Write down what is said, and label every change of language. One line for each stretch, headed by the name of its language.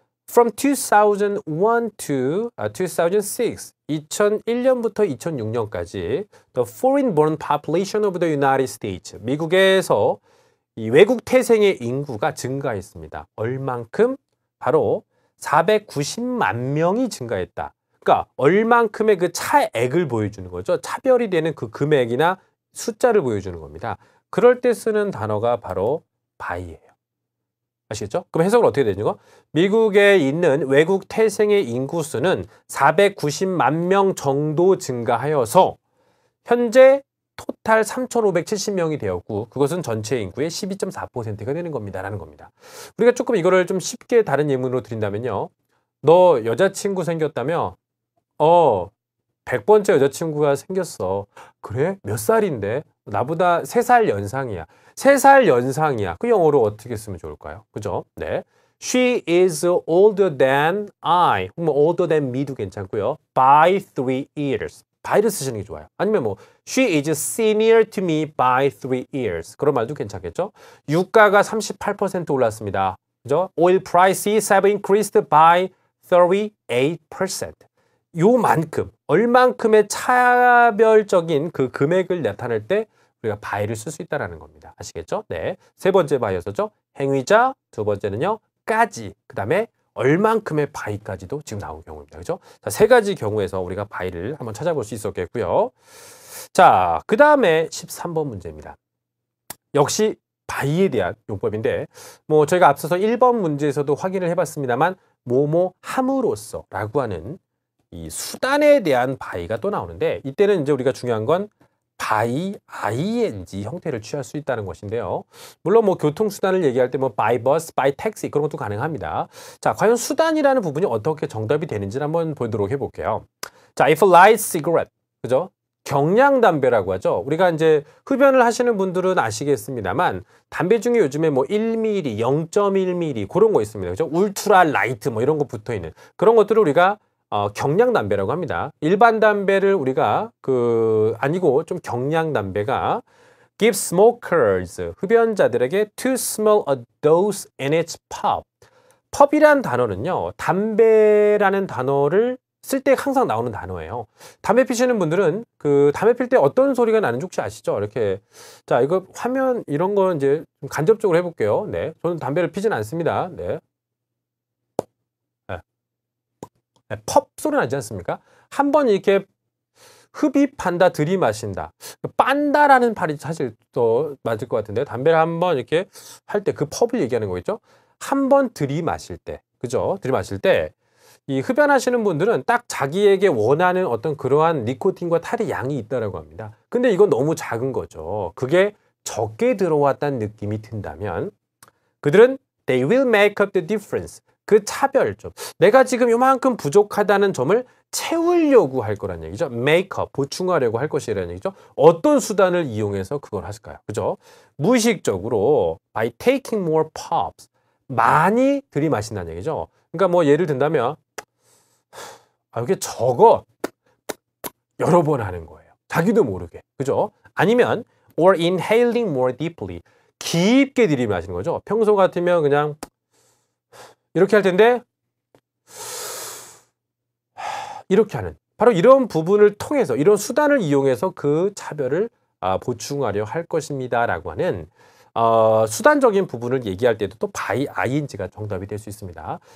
English: From 2001 to 2006,
Korean: 2001년부터 2006년까지
English: the foreign-born population of the United States,
Korean: 미국에서 이 외국 태생의 인구가 증가했습니다. 얼만큼? 바로 490만 명이 증가했다. 그러니까 얼만큼의 그 차액을 보여주는 거죠. 차별이 되는 그 금액이나 숫자를 보여주는 겁니다. 그럴 때 쓰는 단어가 바로 by예요. 아시겠죠? 그럼 해석을 어떻게 되는 거? 미국에 있는 외국 태생의 인구 수는 490만 명 정도 증가하여서 현재 토탈 3,570명이 되었고 그것은 전체 인구의 12.4%가 되는 겁니다. 라는 겁니다. 우리가 조금 이거를 좀 쉽게 다른 예문으로 드린다면요. 너 여자친구 생겼다며? 100번째 여자친구가 생겼어. 그래? 몇 살인데? 나보다 3살 연상이야. 3살 연상이야. 그 영어로 어떻게 쓰면 좋을까요? 그죠? 네.
English: She is older than I.
Korean: 뭐
English: older than me
Korean: 도 괜찮고요.
English: By 3 years.
Korean: by를 쓰시는 게 좋아요. 아니면 뭐
English: She is senior to me by 3 years.
Korean: 그런 말도 괜찮겠죠? 유가가 38% 올랐습니다. 그죠?
English: Oil prices have increased by 38%.
Korean: 요만큼, 얼만큼의 차별적인 그 금액을 나타낼 때 우리가 by를 쓸 수 있다는 겁니다. 아시겠죠? 네. 세 번째 by였었죠. 행위자, 두 번째는요. 까지, 그 다음에 얼만큼의 by까지도 지금 나온 경우입니다. 그죠? 자, 세 가지 경우에서 우리가 by를 한번 찾아볼 수 있었겠고요. 자, 그 다음에 13번 문제입니다. 역시 by에 대한 용법인데 뭐 저희가 앞서서 1번 문제에서도 확인을 해봤습니다만 뭐뭐 함으로써 라고 하는 이 수단에 대한 by가 또 나오는데 이때는 이제 우리가 중요한 건 by ing 형태를 취할 수 있다는 것인데요. 물론 뭐 교통수단을 얘기할 때 뭐
English: by bus, by taxi
Korean: 그런 것도 가능합니다. 자, 과연 수단이라는 부분이 어떻게 정답이 되는지를 한번 보도록 해볼게요.
English: 자, if a light cigarette,
Korean: 그죠? 경량담배라고 하죠. 우리가 이제 흡연을 하시는 분들은 아시겠습니다만 담배 중에 요즘에 뭐 1mm, 0.1mm 그런 거 있습니다. 그죠? 울트라 라이트 뭐 이런 거 붙어 있는 그런 것들을 우리가 경량 담배라고 합니다. 일반 담배를 우리가 아니고 좀 경량 담배가
English: give smokers
Korean: 흡연자들에게
English: to smell a dose in its puff.
Korean: 펍이란 단어는요. 담배라는 단어를 쓸 때 항상 나오는 단어예요. 담배 피시는 분들은 담배 필 때 어떤 소리가 나는지 혹시 아시죠? 이렇게 자, 이거 화면 이런 거 이제 좀 간접적으로 해볼게요. 네, 저는 담배를 피진 않습니다. 네. 펍 소리 나지 않습니까? 한번 이렇게 흡입한다, 들이마신다. 빤다라는 말이 사실 더 맞을 것 같은데 담배를 한번 이렇게 할 때 그 펍을 얘기하는 거겠죠? 한번 들이마실 때, 그죠? 들이마실 때 이 흡연하시는 분들은 딱 자기에게 원하는 어떤 그러한 니코틴과 탈의 양이 있다라고 합니다. 근데 이건 너무 작은 거죠. 그게 적게 들어왔다는 느낌이 든다면 그들은
English: they will make up the difference.
Korean: 그 차별점. 내가 지금 요만큼 부족하다는 점을 채우려고 할 거란 얘기죠. make up, 보충하려고 할 것이라는 얘기죠. 어떤 수단을 이용해서 그걸 하실까요? 그죠? 무의식적으로
English: by taking more puffs.
Korean: 많이 들이마신다는 얘기죠. 그러니까 뭐 예를 든다면 이게 저거 여러 번 하는 거예요. 자기도 모르게. 그죠? 아니면
English: or inhaling more deeply.
Korean: 깊게 들이마시는 거죠. 평소 같으면 그냥 이렇게 할 텐데 이렇게 하는 바로 이런 부분을 통해서 이런 수단을 이용해서 그 차별을 보충하려 할 것입니다 라고 하는 수단적인 부분을 얘기할 때도 또 by ing가 정답이 될 수 있습니다.